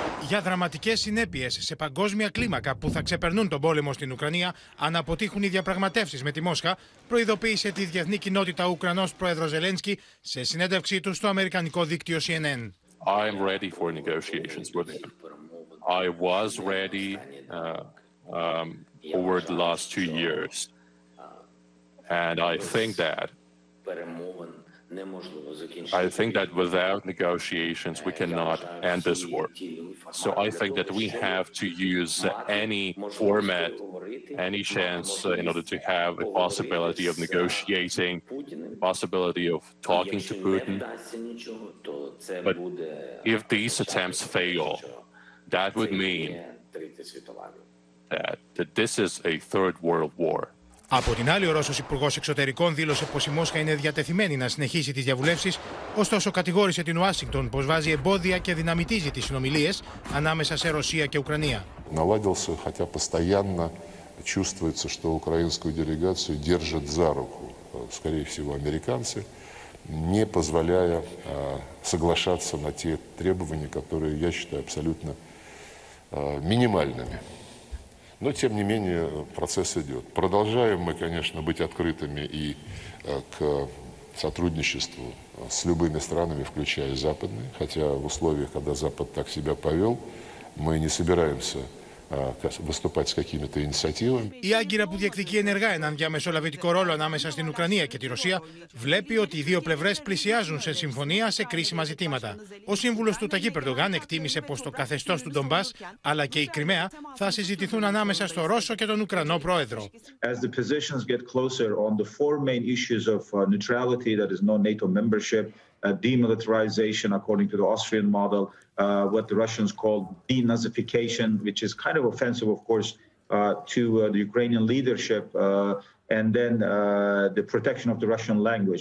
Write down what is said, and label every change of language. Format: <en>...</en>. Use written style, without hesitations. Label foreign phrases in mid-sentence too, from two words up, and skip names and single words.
<el>για δραματικές συνέπειες σε παγκόσμια κλίμακα που θα ξεπερνούν τον πόλεμο στην Ουκρανία αν αποτύχουν οι διαπραγματεύσεις με τη Μόσχα, προειδοποίησε τη διεθνή κοινότητα ο Ουκρανός Πρόεδρος Ζελένσκι σε συνέντευξή του στο αμερικανικό δίκτυο CNN.</el> <en>I'm ready for negotiations with him. I was ready over the last 2 years. And I think that without negotiations, we cannot end this war. So I think that we have to use any format, any chance in order to have a possibility of negotiating, possibility of talking to Putin. But if these attempts fail, that would mean that this is a third world war.</en> <el>Από την άλλη, ο Ρώσος Υπουργός Εξωτερικών δήλωσε πως η Μόσχα είναι διατεθειμένη να συνεχίσει τις διαβουλεύσεις, ωστόσο κατηγόρησε την Ουάσιγκτον πως βάζει εμπόδια και δυναμητίζει τις συνομιλίες ανάμεσα σε Ρωσία και Ουκρανία.</el> <ru>Наладился, хотя постоянно чувствуется, что украинскую делегацию держат за руку, скорее всего, американцы, не позволяя соглашаться на те требования, которые я считаю абсолютно минимальными. Но, тем не менее, процесс идет. Продолжаем мы, конечно, быть открытыми и к сотрудничеству с любыми странами, включая западные, хотя в условиях, когда Запад так себя повел, мы не собираемся выступать с какими-то инициативами.</ru> <el>Η Άγκυρα, που διεκδικεί ενεργά έναν διαμεσολαβητικό ρόλο ανάμεσα στην Ουκρανία και τη Ρωσία, βλέπει ότι οι δύο πλευρές πλησιάζουν σε συμφωνία σε κρίσιμα ζητήματα. Ο σύμβουλος του Ταγίπ Ερντογάν εκτίμησε πως το καθεστώς του Ντομπάς αλλά και η Κριμαία θα συζητηθούν ανάμεσα στο Ρώσο και τον Ουκρανό Πρόεδρο.</el> <en>As the positions get closer on the four main issues of neutrality, that is no-NATO membership, demilitarization according to the Austrian model, what the Russians call denazification, which is kind of offensive, of course, to the Ukrainian leadership, and then the protection of the Russian language.</en>